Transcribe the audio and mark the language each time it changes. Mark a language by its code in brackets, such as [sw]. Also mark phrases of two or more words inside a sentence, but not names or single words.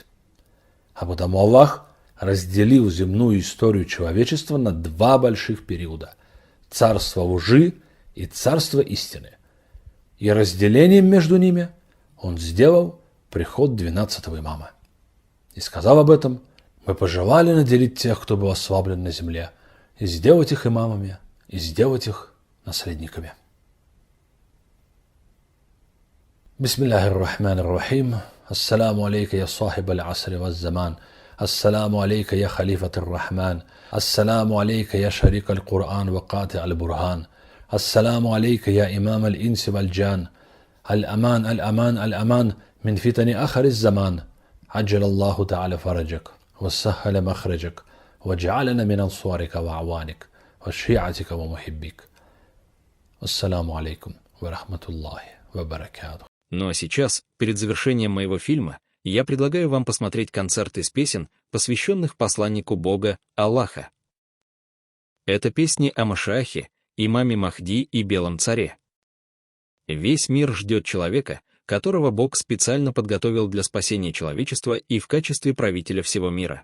[ru] А потому Аллах разделил земную историю человечества на два больших периода – царство лжи и царство истины. И разделением между ними он сделал приход 12-го имама. И сказал об этом: мы пожелали наделить тех, кто был ослаблен на земле, и сделать их имамами, и сделать их наследниками. [ar] بسم الله الرحمن الرحيم. السلام عليك يا صاحب العصر والزمان. السلام عليك يا خليفة الرحمن. السلام عليك يا شريك القرآن وقاطع البرهان. السلام عليك يا إمام الإنس والجان. الأمان، الأمان، الأمان من فتن آخر الزمان. عجل الله تعالى فرجك وسهل مخرجك وجعلنا من أنصارك وأعوانك وشيعتك ومحبيك. السلام عليكم ورحمة الله وبركاته. [ru] Ну а сейчас, перед завершением моего фильма, я предлагаю вам посмотреть концерт из песен, посвященных посланнику Бога Аллаха. Это песни о Машиахе, имаме Махди и Белом царе. Весь мир ждет человека, которого Бог специально подготовил для спасения человечества и в качестве правителя всего мира.